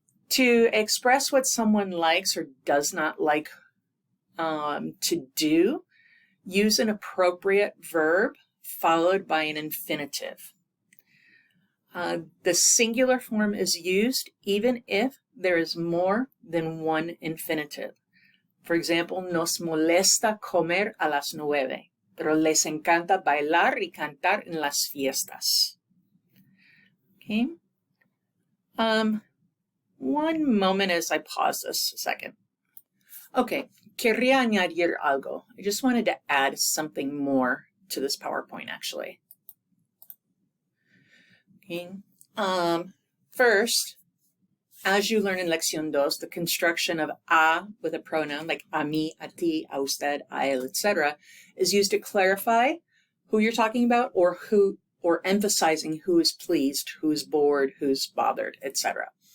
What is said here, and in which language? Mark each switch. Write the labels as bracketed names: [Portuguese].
[English] To express what someone likes or does not like to do, use an appropriate verb followed by an infinitive. The singular form is used even if there is more than one infinitive. For example, [Spanish] nos molesta comer a las 9, pero les encanta bailar y cantar en las fiestas. [English] Okay. One moment as I pause this a second. [Spanish] Okay, quería añadir algo. [English] I just wanted to add something more to this PowerPoint, actually. Okay. First, as you learn in Lección 2, the construction of a with a pronoun like a mí, a ti, a usted, a él, etc., is used to clarify who you're talking about or emphasizing who is pleased, who is bored, who's bothered, etc.